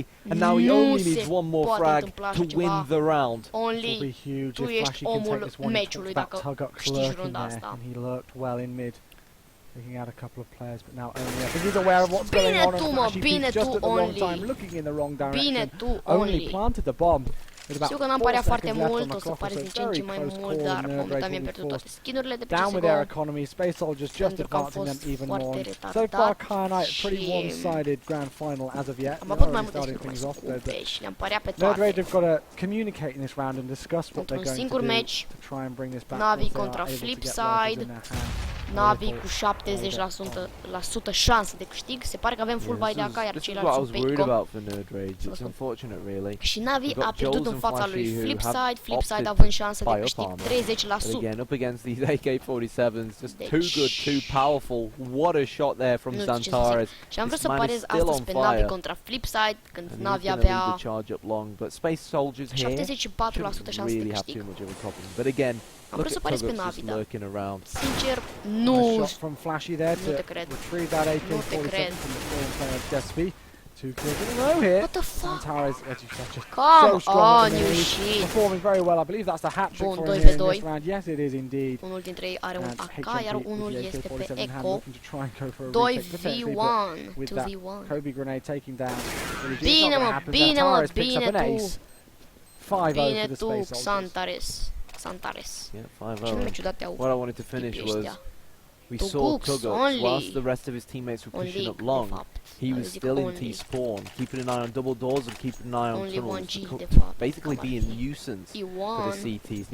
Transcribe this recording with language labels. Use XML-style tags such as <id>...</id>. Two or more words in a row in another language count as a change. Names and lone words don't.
<en>And now he only needs 1 more frag to win the round. Only will be huge if Flashy can take this one. That Tugux lurking there. And he lurked well in mid. Taking out a couple of players, but now Only, I think he's aware of what's going on, and just at the wrong time, looking in the wrong direction. Only planted the bomb.</en> <ro>Știu că n-am parea foarte mult, o să pare din ce în ce mai mult, dar momentan mi-am pierdut toate skin-urile de pe CSGO.</ro> <en>Down with their economy, Space Soldiers just advancing them even more. So far, Carnite, pretty one-sided grand final as of yet.</en> <ro>Am avut mai multe skin-uri mai scumpe și le-am parea pe toate.</ro> <en>Nerd Rage have got to communicate in this round and discuss what they're going to do to try and bring this back.</en> <ro>Navi contra Flipside. Navi cu 70% șanse de câștig. Se pare că avem</ro> <en>full buy</en> <ro>de AK, iar ceilalți sunt pe ICO. Și Navi a pierdut în fața lui Flipside. Flipside având șanse de câștig 30%.</ro> <en>Again, up against these AK-47s, just too good, too powerful. What a shot there from Zantares.</en> <ro>Și am vrut să parez astăzi pe Navi contra Flipside, când Navi avea 74% șanse de câștig. Am vrut să parez pe Navi, dar sincer, nu te cred. Nu te cred.</ro> <en>What the fuck? Come on, you shit. Performing very well. I believe that's the hat trick for him in this round. Yes, it is indeed.</en> <ro>Unul dintre ei are un AK, iar unul este pe Echo.</ro> <en>2v1, 2v1. Kobe grenade taking down.</en> <ro>Bine, mă, bine, mă, bine tu. Bine tu, Xantares.</ro> <en>Yeah, 5-0. What I wanted to finish was we saw Tugux, whilst the rest of his teammates were pushing up long, he was still in T-spawn, keeping an eye on double doors and keeping an eye on tunnels, basically being a nuisance for the CTs.</en>